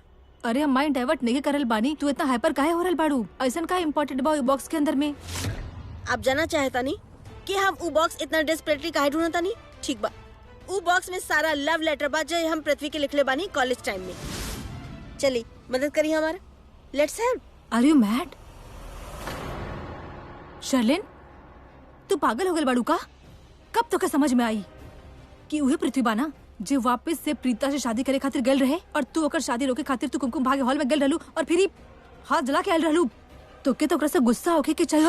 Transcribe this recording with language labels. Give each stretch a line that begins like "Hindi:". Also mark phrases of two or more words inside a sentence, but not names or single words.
Bhojpuri: अरे हम
English: mind divert
Bhojpuri: नहीं करल बानी, तू इतना हाइपर काहे हो रहल बाड़ू? ऐसन का इम्पोर्टेंट बा बॉक्स के अंदर में? आप जानना चाहता नहीं कि हम वो बॉक्स इतना डेस्परेटली काहे ढूंढता नहीं? ठीक बा, वो बॉक्स में सारा
English: love letter
Bhojpuri: बा जो हम पृथ्वी के लिखले बानी
English: college time
Bhojpuri: में। चली मदद करी हमारा।
English: let's help. Are you mad?
Bhojpuri: शर्लिन, तू पागल हो गल बाड़ू का? कब तो क्या समझ में आई कि उहे पृथ्वी बाना जो वापस से प्रीता से शादी करे खातिर गल रहे और तू ओकर शादी रोके खातिर तू कुमकुम भाग्य हॉल में गल रहलू और फिर ही हाथ जला के आयल रहलू। तो के तो ओकरा से गुस्सा होके के चाहिए